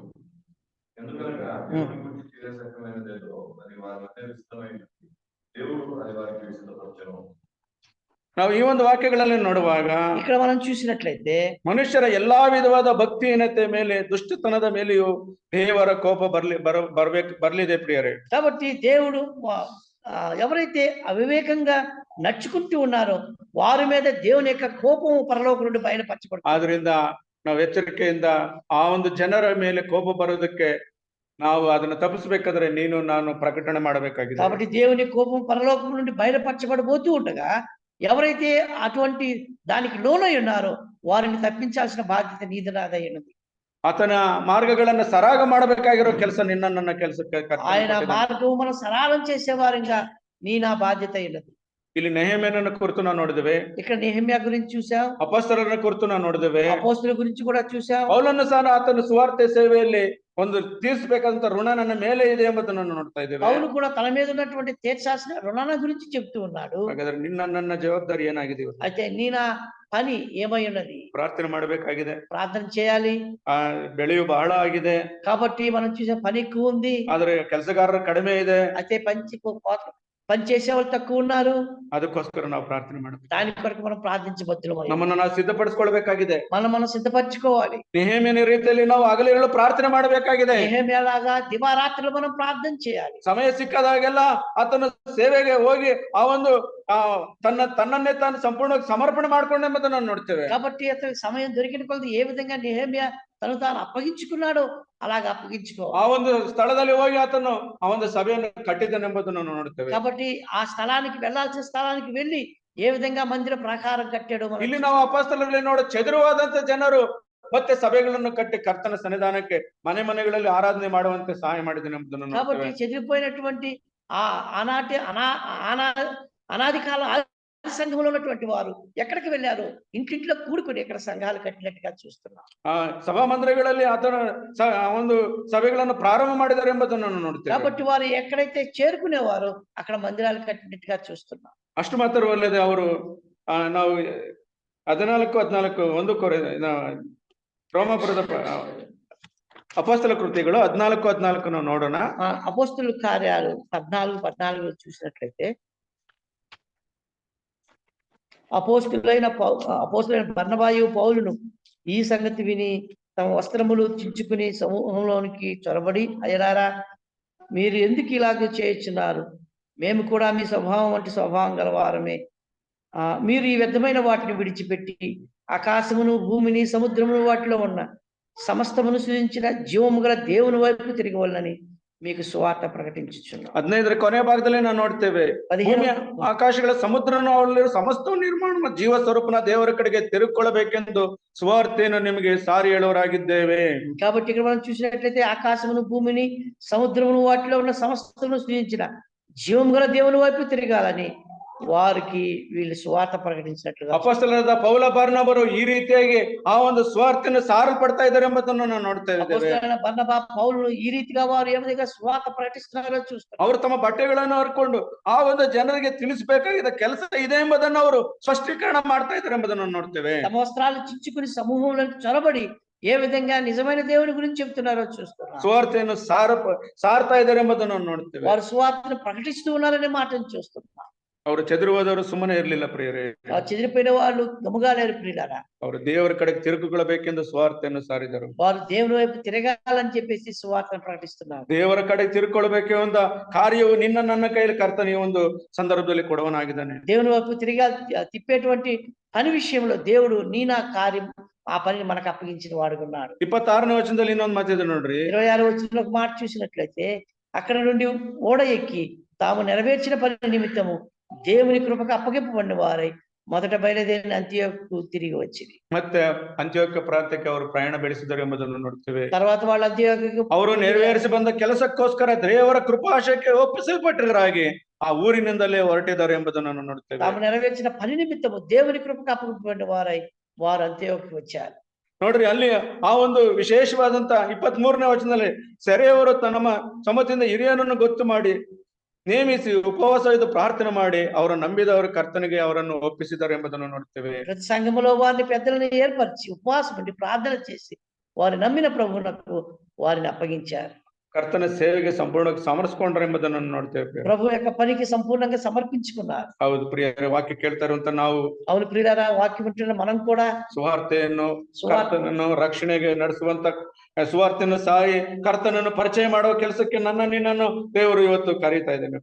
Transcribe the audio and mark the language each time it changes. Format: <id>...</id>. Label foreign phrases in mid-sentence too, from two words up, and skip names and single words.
<te>ఎందుకనగా దేవుని గురించి తెలియసక్కమైనదేదో అది వారి మధ్య విస్తమైనది, దేవుడు అది వారికి విస్తపరచెను.</te> <kn>ನಾವು ಈ ಒಂದು ವಾಕ್ಯಗಳಲ್ಲಿ ನೋಡುವಾಗ</kn> <te>ఇక్కడ మనం చూసినట్లయితే</te> <kn>ಮನುಷ್ಯರ ಎಲ್ಲಾ ವಿಧವಾದ ಭಕ್ತಿಹೀನತೆ ಮೇಲೆ ದುಷ್ಟತನದ ಮೇಲೆಯೂ ದೇವರ ಕೋಪ ಬರ್ಲಿದೆ ಪ್ರಿಯರೇ.</kn> <te>కాబట్టి దేవుడు ఎవరైతే అవివేకంగా నడుచుకుంటూ ఉన్నారో వారి మీద దేవుని యొక్క కోపం పరలోకం నుండి బయలుపరచబడుతుంది.</te> <kn>ಆದ್ರಿಂದ ನಾವು ಎಚ್ಚರಿಕೆಯಿಂದ ಆ ಒಂದು ಜನರ ಮೇಲೆ ಕೋಪ ಬರೋದಕ್ಕೆ ನಾವು ಅದನ್ನ ತಪ್ಪಿಸ್ಬೇಕಾದ್ರೆ ನೀನು ನಾನು ಪ್ರಕಟಣೆ ಮಾಡಬೇಕಾಗಿದೆ.</kn> <te>కాబట్టి దేవుని కోపం పరలోకం నుండి బయలుపరచబడబోతూ ఉండగా ఎవరైతే అటువంటి దానికి లోనై ఉన్నారో వారిని తప్పించాల్సిన బాధ్యత నీది నాదై ఉన్నది.</te> <kn>ಆತನ ಮಾರ್ಗಗಳನ್ನ ಸರಾಗ ಮಾಡಬೇಕಾಗಿರೋ ಕೆಲಸ ನಿನ್ನ ನನ್ನ ಕೆಲಸಕ್ಕೆ ಕರ್ತನು</kn> <te>ఆయన</te> <kn>ಕೊಟ್ಟಿದ್ದಾನೆ.</kn> <te>మార్గం మనం సరళం చేసేవారంగా నీ నా బాధ్యత ఉన్నది.</te> <kn>ಇಲ್ಲಿ ನೆಹೆಮ್ಯನನ್ನ ಕುರಿತು ನಾವು ನೋಡಿದ್ದೇವೆ,</kn> <te>ఇక్కడ నెహెమ్యా గురించి చూసాం,</te> <kn>ಅಪೊಸ್ತಲರನ್ನ ಕುರಿತು ನಾವು ನೋಡಿದ್ದೇವೆ,</kn> <te>అపోస్తుల గురించి కూడా చూసాం.</te> <kn>ಪೌಲನ್ನು ಸಹ ಆತನ ಸುವಾರ್ತೆ ಸೇವೆಯಲ್ಲಿ ಒಂದು ತೀರಿಸಬೇಕಾದಂತ ಋಣ ನನ್ನ ಮೇಲೆ ಇದೆ ಎಂಬುದನ್ನು ನಾವು ನೋಡ್ತಾ ಇದ್ದೇವೆ.</kn> <te>పౌలు కూడా తన మీద ఉన్నటువంటి తీర్చాల్సిన రుణాల గురించి చెప్తూ ఉన్నాడు.</te> <kn>ಹಾಗಾದ್ರೆ ನಿನ್ನ ನನ್ನ ಜವಾಬ್ದಾರಿ ಏನಾಗಿದೆ?</kn> <te>అయితే నీ నా పని ఏమై ఉన్నది?</te> <kn>ಪ್ರಾರ್ಥನೆ ಮಾಡಬೇಕಾಗಿದೆ.</kn> <te>ప్రార్థన చేయాలి.</te> <kn>ಬೆಳೆಯು ಬಹಳ ಆಗಿದೆ,</kn> <te>కాబట్టి మనం చూసే పని ఎక్కువ ఉంది.</te> <kn>ಆದ್ರೆ ಕೆಲಸಗಾರರು ಕಡಿಮೆ ಇದೆ,</kn> <te>అయితే పని చేసే వాళ్ళు తక్కువ ఉన్నారు.</te> <kn>ಅದಕ್ಕೋಸ್ಕರ ನಾವು ಪ್ರಾರ್ಥನೆ ಮಾಡಬೇಕು.</kn> <te>దాని కొరకు మనం ప్రార్థించబద్దులమై</te> <kn>ನಮ್ಮನ್ನು ನಾವು ಸಿದ್ಧಪಡಿಸ್ಕೊಳ್ಬೇಕಾಗಿದೆ.</kn> <te>మనం సిద్ధపరచుకోవాలి.</te> <kn>ನೆಹೆಮ್ಯನ ರೀತಿಯಲ್ಲಿ ನಾವು ಹಗಲಿರುಳು ಪ್ರಾರ್ಥನೆ ಮಾಡಬೇಕಾಗಿದೆ.</kn> <te>నెహెమ్యాలాగా దివారాత్రులు మనం ప్రార్థన చేయాలి.</te> <kn>ಸಮಯ ಸಿಕ್ಕದಾಗೆಲ್ಲ ಆತನ ಸೇವೆಗೆ ಹೋಗಿ ಆ ಒಂದು ತನ್ನನ್ನೇ ತಾನು ಸಂಪೂರ್ಣವಾಗಿ ಸಮರ್ಪಣೆ ಮಾಡ್ಕೊಂಡೆ ಎಂಬುದನ್ನು ನಾವು ನೋಡ್ತೇವೆ.</kn> <te>కాబట్టి అతనికి సమయం దొరికిన కొలది ఏ విధంగా నెహెమ్యా తను తాను అప్పగించుకున్నాడో అలాగా అప్పగించుకోవాలి.</te> <kn>ಆ ಒಂದು ಸ್ಥಳದಲ್ಲಿ ಹೋಗಿ ಆತನು ಆ ಒಂದು ಸಭೆಯನ್ನು ಕಟ್ಟಿದ್ದನೆಂಬುದನ್ನು ನಾವು ನೋಡ್ತೇವೆ.</kn> <te>కాబట్టి ఆ స్థలానికి వెళ్ళాల్సిన స్థలానికి వెళ్ళి ఏ విధంగా మందిర ప్రాకారం కట్టాడో మనం</te> <kn>ಇಲ್ಲಿ ನಾವು ಅಪೊಸ್ತಲರಲ್ಲಿ ನೋಡೋ ಚೆದುರುವಾದಂತ ಜನರು ಮತ್ತೆ ಸಭೆಗಳನ್ನು ಕಟ್ಟಿ ಕರ್ತನ ಸನ್ನಿಧಾನಕ್ಕೆ ಮನೆಗಳಲ್ಲಿ ಆರಾಧನೆ ಮಾಡುವಂತೆ ಸಹಾಯ ಮಾಡಿದ್ದೇನೆ ಎಂಬುದನ್ನು</kn> <te>కాబట్టి</te> <kn>ನೋಡ್ತೇವೆ.</kn> <te>చెదిరిపోయినటువంటి ఆ అనాది కాల ఆది సంఘంలో ఉన్నటువంటి వారు ఎక్కడికి వెళ్ళారు? ఇంటింట్లో కూడుకుని ఎక్కడ సంఘాలు కట్టినట్టుగా చూస్తున్నాం.</te> <kn>ಆ ಸಭಾ ಮಂದಿರಗಳಲ್ಲಿ ಆತನ ಒಂದು ಸಭೆಗಳನ್ನು ಪ್ರಾರಂಭ ಮಾಡಿದ್ದಾರೆ ಎಂಬುದನ್ನು ನಾವು ನೋಡ್ತೇವೆ.</kn> <te>కాబట్టి వారు ఎక్కడైతే చేరుకునేవారో అక్కడ మందిరాలు కట్టినట్టుగా చూస్తున్నాం.</te> <kn>ಅಷ್ಟು ಮಾತ್ರವಲ್ಲದೆ ಅವರು ನಾವು 14 ರೋಮಾಪುರದ ಅಪೊಸ್ತಲ ಕೃತಿಗಳು 14 ನಾವು ನೋಡೋಣ.</kn> <te>అపోస్తుల కార్యాలు 14 చూసినట్లయితే అపోస్తులైన బర్నబాయు పౌలును ఈ సంగతి విని తమ వస్త్రములు చించుకుని సమూహంలోనికి చొరబడి, అయ్యలారా మీరు ఎందుకు ఇలాగ చేయుచున్నారు? మేము కూడా మీ స్వభావం వంటి స్వభావం గలవారమే. మీరు ఈ వ్యర్థమైన వాటిని విడిచిపెట్టి ఆకాశమును భూమిని సముద్రమును వాటిలో ఉన్న సమస్తమును సృజించిన జీవము గల దేవుని వైపు తిరగవలనని మీకు సువార్త ప్రకటించుచున్నాం.</te> <kn>15 ಕೊನೆಯ ಭಾಗದಲ್ಲಿ ನಾವು ನೋಡ್ತೇವೆ, ಆಕಾಶಗಳ ಸಮುದ್ರನು ಅವರಲ್ಲಿರುವ ಸಮಸ್ತ ನಿರ್ಮಾಣ ಜೀವ ಸ್ವರೂಪನ ದೇವರ ಕಡೆಗೆ ತಿರುಗಿಕೊಳ್ಳಬೇಕೆಂದು ಸುವಾರ್ತೆಯನ್ನು ನಿಮಗೆ ಸಾರಿ ಹೇಳುವರಾಗಿದ್ದೇವೆ.</kn> <te>కాబట్టి ఇక్కడ మనం చూసినట్లయితే ఆకాశమును భూమిని సముద్రమును వాటిలో ఉన్న సమస్తమును సృజించిన జీవము గల దేవుని వైపు తిరగాలని వారికి వీళ్ళు సువార్త ప్రకటించినట్లుగా</te> <kn>ಅಪೊಸ್ತಲರಾದ ಪೌಲ ಬಾರ್ನಬರು ಈ ರೀತಿಯಾಗಿ ಆ ಒಂದು ಸ್ವಾರ್ಥವನ್ನು ಸಾರಲ್ಪಡ್ತಾ ಇದ್ದಾರೆ ಎಂಬುದನ್ನು ನಾವು ನೋಡ್ತಾ ಇದ್ದೇವೆ.</kn> <te>అపోస్తలులైన బర్నబా పౌలు ఈ రీతిగా వారు ఏ విధంగా సువార్త ప్రకటిస్తున్నారో చూస్తారు.</te> <kn>ಅವರು ತಮ್ಮ ಬಟ್ಟೆಗಳನ್ನು ಹರ್ಕೊಂಡು ಆ ಒಂದು ಜನರಿಗೆ ತಿಳಿಸಬೇಕಾಗಿದ್ದ ಕೆಲಸ ಇದೆ ಎಂಬುದನ್ನು ಅವರು ಸ್ಪಷ್ಟೀಕರಣ ಮಾಡ್ತಾ ಇದ್ದಾರೆ ಎಂಬುದನ್ನು ನೋಡ್ತೇವೆ.</kn> <te>తమ వస్త్రాలు చించుకుని సమూహంలోకి చొరబడి ఏ విధంగా నిజమైన దేవుని గురించి చెప్తున్నారో చూస్తున్నారు.</te> <kn>ಸುವಾರ್ತೆಯನ್ನು ಸಾರ್ತಾ ಇದ್ದಾರೆ ಎಂಬುದನ್ನು ನೋಡ್ತೇವೆ.</kn> <te>వారు సువార్తను ప్రకటిస్తూ ఉన్నారనే మాటను చూస్తున్నారు.</te> <kn>ಅವರು చెదిరిపోದವರು ಸುಮ್ಮನೆ ಇರಲಿಲ್ಲ ಪ್ರಿಯರೇ.</kn> <te>చెదిరిపోయిన వాళ్ళు గమ్ముగా లేరు ప్రియులారా.</te> <kn>ಅವರು ದೇವರ ಕಡೆಗೆ ತಿರುಗಿಕೊಳ್ಳಬೇಕೆಂದು ಸುವಾರ್ತೆಯನ್ನು ಸಾರಿದರು.</kn> <te>వారు దేవుని వైపు తిరగాలని చెప్పేసి సువార్తను ప్రకటిస్తున్నారు.</te> <kn>ದೇವರ ಕಡೆಗೆ ತಿರುಗಿಕೊಳ್ಳಬೇಕೆ ಒಂದು ಕಾರ್ಯವು ನಿನ್ನ ನನ್ನ ಕೈಯಲ್ಲಿ ಕರ್ತನ ಈ ಒಂದು ಸಂದರ್ಭದಲ್ಲಿ ಕೊಡುವನಾಗಿದ್ದಾನೆ.</kn> <te>దేవుని వైపు తిప్పేటువంటి పని విషయంలో దేవుడు నీ నా కార్యం ఆ పనిని మనకు అప్పగించిన వాడుకున్నాడు.</te> <kn>26ನೇ ವಚನದಲ್ಲಿ ಇನ್ನೊಂದು ಮಾತಿದೆ ನೋಡ್ರಿ.</kn> <te>26వ వచనంలో ఒక మాట చూసినట్లయితే, అక్కడ నుండి ఓడ ఎక్కి తాము నెరవేర్చిన పని నిమిత్తము దేవుని కృపకు అప్పగింపబడిన వారై మొదట బయలుదేరిన అంతియోకు తిరిగి వచ్చింది.</te> <kn>ಮತ್ತೆ ಅಂತ್ಯೋಕ್ಯ ಪ್ರಾಂತ್ಯಕ್ಕೆ ಅವರು ಪ್ರಯಾಣ ಬೆಳೆಸಿದರು ಎಂಬುದನ್ನು ನೋಡ್ತೇವೆ.</kn> <te>తర్వాత వాళ్ళు అంతియోకు</te> <kn>ಅವರು ನೆರವೇರಿಸಿ ಬಂದ ಕೆಲಸಕ್ಕೋಸ್ಕರ ದೇವರ ಕೃಪಾಶಯಕ್ಕೆ ಒಪ್ಪಿಸಲ್ಪಟ್ಟಿರಾಗಿ ಆ ಊರಿನಿಂದಲೇ ಹೊರಟಿದ್ದಾರೆ ಎಂಬುದನ್ನು ನೋಡ್ತೇವೆ.</kn> <te>తాము నెరవేర్చిన పని నిమిత్తము దేవుని కృపకు అప్పగింపబడిన వారై వారు అంతియోకు వచ్చారు.</te> <kn>ನೋಡ್ರಿ, ಅಲ್ಲಿ ಆ ಒಂದು ವಿಶೇಷವಾದಂತ 23ನೇ ವಚನದಲ್ಲಿ ಸೆರೆಯವರು ತಮ್ಮ ಸಮ್ಮತಿಯಿಂದ ಹಿರಿಯನನ್ನು ಗೊತ್ತು ಮಾಡಿ ನೇಮಿಸಿ ಉಪವಾಸ ಇದು ಪ್ರಾರ್ಥನೆ ಮಾಡಿ ಅವರ ನಂಬಿದವರ ಕರ್ತನಿಗೆ ಅವರನ್ನು ಒಪ್ಪಿಸಿದ್ದಾರೆ ಎಂಬುದನ್ನು ನೋಡ್ತೇವೆ.</kn> <te>ప్రతి సంఘములో వారిని పెద్దలను ఏర్పరిచి ఉపవాసం ఉండి ప్రార్థన చేసి వారి నమ్మిన ప్రభువునకు వారిని అప్పగించారు.</te> <kn>ಕರ್ತನ ಸೇವೆಗೆ ಸಂಪೂರ್ಣವಾಗಿ ಸಮರ್ಪಿಸಿಕೊಂಡ್ರು ಎಂಬುದನ್ನು ನೋಡ್ತೇವೆ.</kn> <te>ప్రభు యొక్క పనికి సంపూర్ణంగా సమర్పించుకున్నారు.</te> <kn>ಹೌದು ಪ್ರಿಯರೇ, ವಾಕ್ಯ ಕೇಳ್ತಾ ಇರುವಂತ ನಾವು</kn> <te>అవును ప్రియులారా, వాక్యం వింటున్న మనం కూడా</te> <kn>ಸುವಾರ್ತೆಯನ್ನು ಕರ್ತನನ್ನು ರಕ್ಷಣೆಗೆ ನಡೆಸುವಂತ ಸುವಾರ್ತೆಯನ್ನು ಸಾರಿ ಕರ್ತನನ್ನು ಪರಿಚಯ ಮಾಡುವ ಕೆಲಸಕ್ಕೆ ನಿನ್ನನ್ನು ದೇವರು ಇವತ್ತು ಕರೀತಾ ಇದ್ದೇನೆ.</kn>